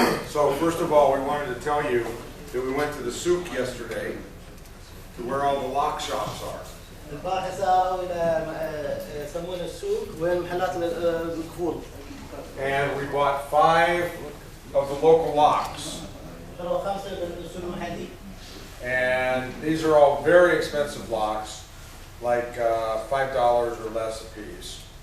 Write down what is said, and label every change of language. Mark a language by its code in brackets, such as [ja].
[en] So first of all, we wanted to tell you that we went to the souk yesterday, to where all the lock shops are. [ar] البارحة ساروا إلى يسمونه السوق وين محلات الكفول. [en] And we bought 5 of the local locks. [ar] شروا 5 بالسوق المحلي. [en] And these are all very expensive locks, like $5 or less a piece.